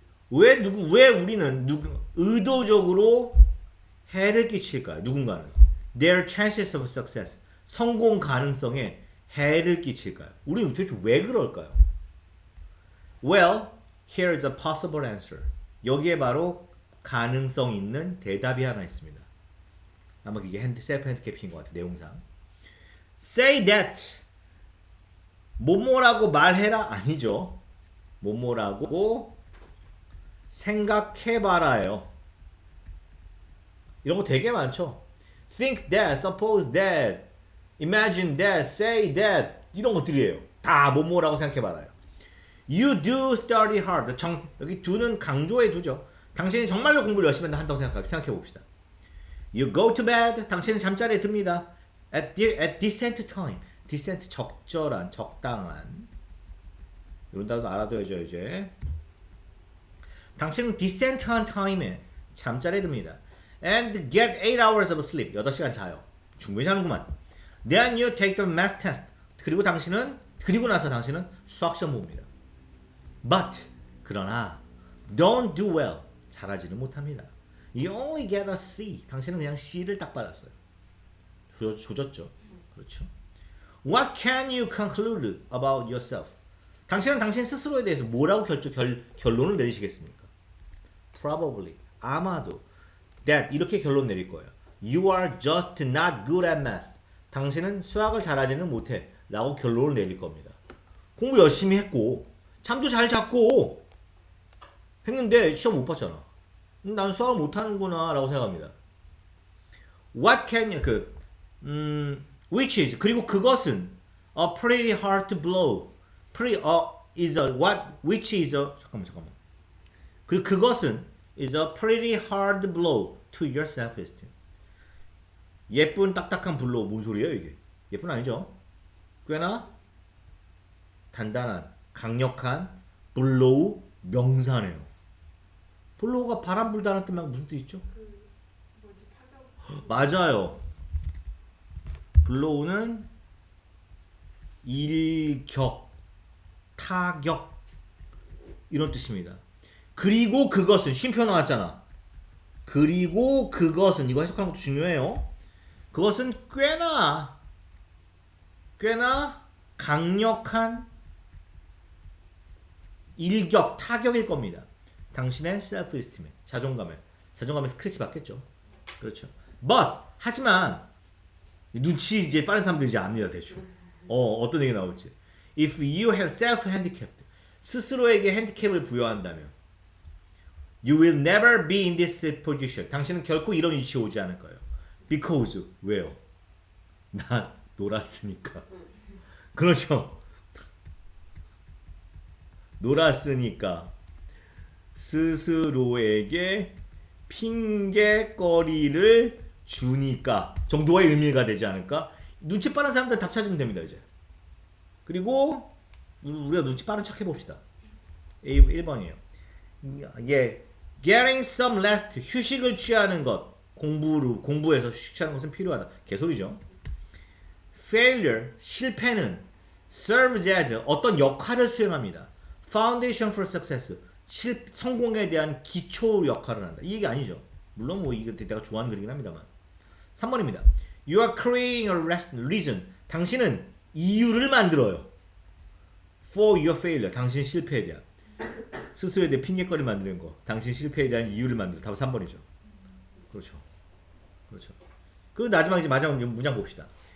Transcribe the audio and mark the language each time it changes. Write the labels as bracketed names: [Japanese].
[Korean] 왜 우리는 의도적으로 해를 끼칠까요? 누군가는 [English] their chances of success [Korean] 성공 가능성에 해를 끼칠까요? 우리는 도대체 왜 그럴까요? [English] Well, here is a possible answer. [Korean] 여기에 바로 가능성 있는 대답이 하나 있습니다. 아마 이게 셀프 핸디캡인 것 같아요. 내용상. [English] Say that. [Korean] 뭐뭐라고 말해라 아니죠. 뭐뭐라고 생각해봐라요. 이런 거 되게 많죠. [English] Think that, suppose that, imagine that, say that [Korean] 이런 것들이에요. 다 뭐뭐라고 생각해봐라요. [English] You do study hard. [Korean] 여기 do는 강조해 두죠. 당신이 정말로 공부를 열심히 한다고 생각해봅시다. [English] You go to bed. [Korean] 당신은 잠자리에 듭니다. [English] At decent time. [Korean] decent 적절한, 적당한. 이런 단어도 알아둬야죠 이제. 당신은 decent한 time에 잠자리에 듭니다. [English] And get 8 hours of sleep. [Korean] 8시간 자요. 충분히 자는구만. [English] Then you take the math test. [Korean] 그리고 나서 당신은 수학시험 봅니다. [English] But [Korean] 그러나 [English] don't do well. [Korean] 잘하지는 못합니다. [English] You only get a C. [Korean] 당신은 그냥 C를 딱 받았어요. 조졌죠. 그렇죠. [English] What can you conclude about yourself? [Korean] 당신은 당신 스스로에 대해서 뭐라고 결론을 내리시겠습니까? [English] Probably. [Korean] 아마도. [English] That. [Korean] 이렇게 결론 내릴 거예요. [English] You are just not good at math. [Korean] 당신은 수학을 잘하지는 못해. 라고 결론을 내릴 겁니다. 공부 열심히 했고 잠도 잘 잤고 했는데 시험 못 봤잖아. 난 수학을 못하는구나 라고 생각합니다. [English] What can you which is [Korean] 그리고 그것은 [English] a pretty hard to blow. is a what which is a [Korean] 잠깐만. 그리고 그것은 [English] is a pretty hard blow to your self-esteem. [Korean] 예쁜 딱딱한 블로우 뭔 소리예요 이게? 예쁜 아니죠? 꽤나 단단한 강력한 블로우 명사네요. 블로우가 바람 불다는 뜻만 무슨 뜻 있죠? 맞아요. 블로우는 일격, 타격 이런 뜻입니다. 그리고 그것은 쉼표 나왔잖아. 그리고 그것은 이거 해석하는 것도 중요해요. 그것은 꽤나 강력한 일격, 타격일 겁니다. 당신의 셀프-에스팀에, 자존감에 스크래치 받겠죠. 그렇죠. [English] But [Korean] 하지만 눈치 이제 빠른 사람들 이제 압니다 대충. 어떤 얘기 나올지. [English] If you have self-handicapped, [Korean] 스스로에게 핸디캡을 부여한다면, [English] you will never be in this position. [Korean] 당신은 결코 이런 위치에 오지 않을 거예요. [English] Because [Korean] 왜요? 난 놀았으니까. 그렇죠. 놀았으니까 스스로에게 핑계거리를 주니까 정도의 의미가 되지 않을까? 눈치 빠른 사람들 답 찾으면 됩니다 이제. 그리고 우리가 눈치 빠른 척 해봅시다. 1번이에요. 예, [English] getting some rest, [Korean] 휴식을 취하는 것. 공부에서 휴식 취하는 것은 필요하다. 개소리죠. failure, 실패는 [English] serves as [Korean] 어떤 역할을 수행합니다. [English] foundation for success, [Korean] 성공에 대한 기초 역할을 한다. 이 얘기 아니죠. 물론 뭐 이거 내가 좋아하는 글이긴 합니다만. 3번입니다. [English] You are creating a reason. [Korean] 당신은 이유를 만들어요. [English] For your failure. [Korean] 당신 실패에 대한. 스스로에 대해 핑계거리 만드는 거. 당신 실패에 대한 이유를 만들어. 답은 3번이죠. 그렇죠. 그렇죠. 그리고 마지막 문장 봅시다.